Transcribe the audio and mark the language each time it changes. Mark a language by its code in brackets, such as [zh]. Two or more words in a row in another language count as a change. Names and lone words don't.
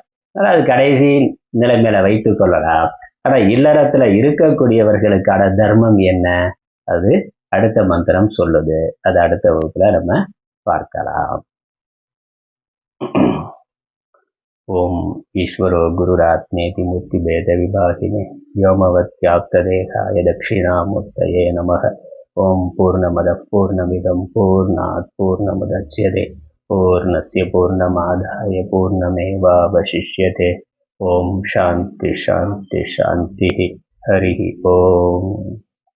[ta] அதாவது கடைசி நிலைமையில வைத்துக் கொள்ளலாம். ஆனா இல்லறத்துல இருக்கக்கூடியவர்களுக்கான தர்மம் என்ன, அது அடுத்த மந்திரம் சொல்லுது. அது அடுத்த வகுப்புல நம்ம பார்க்கலாம். [sa] ॐ ईश्वरो गुरुरात्मेति मूर्ति भेद विभागिने व्योमवद्व्याप्तदेहाय दक्षिणामूर्तये नमः. ॐ पूर्णमदः पूर्णमिदं पूर्णात् पूर्णमुदच्यते पूर्णस्य पूर्णमादाय पूर्णमेवावशिष्यते. ॐ शान्तिः शान्तिः शान्तिः. हरि ॐ.